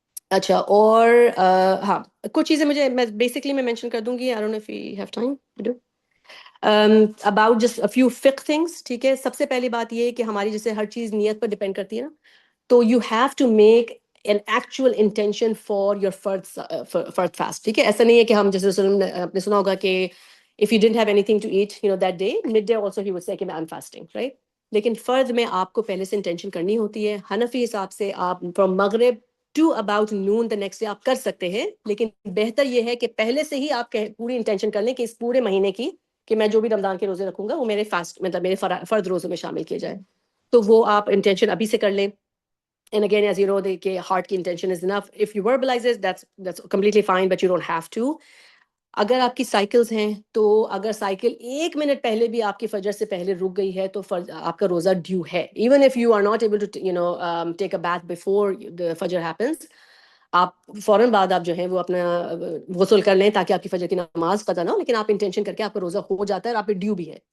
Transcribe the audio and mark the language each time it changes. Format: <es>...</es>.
<ur>اچھا, اور ہاں کچھ چیزیں مجھے بیسکلی میں مینشن کر دوں گی.</ur> <en>I don't know if we have time to do about just a few fiqh things, ٹھیک ہے.</en> <ur>سب سے پہلی بات یہ کہ ہماری جیسے ہر چیز نیت پر ڈپینڈ کرتی ہے نا, تو</ur> <en>you have to make an actual intention for your</en> <ur>فرد fast, ٹھیک ہے. ایسا نہیں ہے کہ ہم جیسے آپ نے سنا ہوگا کہ</ur> <en>if you didn't have anything to eat that day, midday also he would say کہ I'm fasting, right.</en> <ur>لیکن فرد میں آپ کو پہلے سے انٹینشن کرنی ہوتی ہے. حنفی حساب سے آپ</ur> <en>from مغرب to about noon the next day</en> <ur>آپ کر سکتے ہیں, لیکن بہتر یہ ہے کہ پہلے سے ہی آپ پوری انٹینشن کر لیں کہ اس پورے مہینے کی کہ میں جو بھی رمضان کے روزے رکھوں گا وہ میرے فاسٹ مطلب میرے فرد روزوں میں شامل کیے جائے, تو وہ آپ انٹینشن ابھی سے کر لیں.</ur> <en>And again, as you know, کہ heart کی intention is enough. If you verbalize it, that's completely fine, but you don't have to.</en> <ur>اگر آپ کی سائیکلز ہیں تو اگر سائیکل 1 منٹ پہلے بھی آپ کی فجر سے پہلے رک گئی ہے تو آپ کا روزہ ڈیو ہے.</ur> <en>even if you are not able to take a bath before the فجر happens,</en> <ur>آپ فوراً بعد آپ جو ہے وہ اپنا غسل کر لیں تاکہ آپ کی فجر کی نماز قضا نہ ہو, لیکن آپ انٹینشن کر کے آپ کا روزہ ہو جاتا ہے اور آپ پہ ڈیو بھی ہے.</ur>